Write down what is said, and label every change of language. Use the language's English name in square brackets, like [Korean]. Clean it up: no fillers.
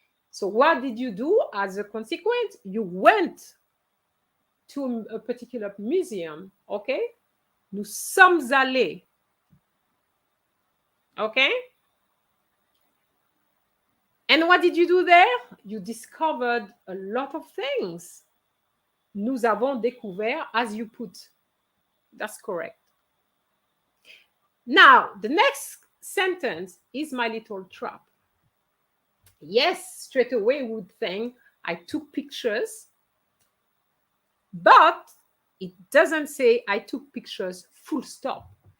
[English] So what did you do as a consequence? You went to a particular museum, okay? [French] Nous sommes allés. [English] Okay? And what did you do there? You discovered a lot of things. [French] Nous avons découvert, [English] as you put. That's correct. Now, the next sentence is my little trap. Yes, straight away we would think I took pictures, but it doesn't say I took pictures full stop.